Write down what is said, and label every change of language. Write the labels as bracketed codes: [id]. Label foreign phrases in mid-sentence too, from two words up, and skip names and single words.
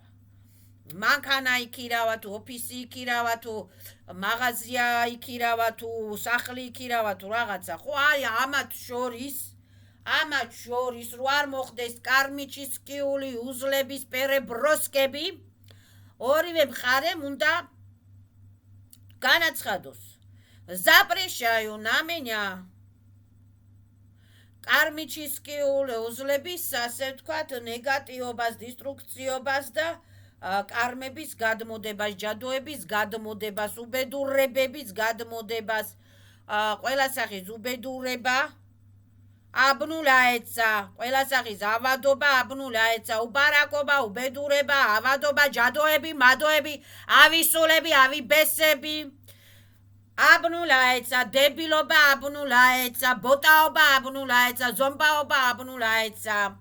[ka] მანქანა იქირავა თუ ოფისი იქირავა თუ მაღაზია იქირავა თუ სახლი იქირავა თუ რაღაცა, ხო? აი ამათ შორის რო არ მოხდეს კარმიჩისკიული უზლების პერებროსკები, ორივე მხარემ უნდა განაცხადოს. [ru] Запрещаю на меня [ka] კარმიჩისკიული უძლების, ასე ვთქვათ, ნეგატივობას, დისტრუქციობას და კარმების გადმოდებას, ჯადოების გადმოდებას, უბედურებების გადმოდებას, ყველა სახის უბედურება, აბნულაეცა, ყველა სახის ავადობა, აბნულაეცა, უბარაკობა, უბედურება, ავადობა, ჯადოები, მადოები, ავისულები, ავიბესები, აბნულაეცა, დებილობა, აბნულაეცა, ბოტაობა, აბნულაეცა, ზომბაობა, აბნულაეცა.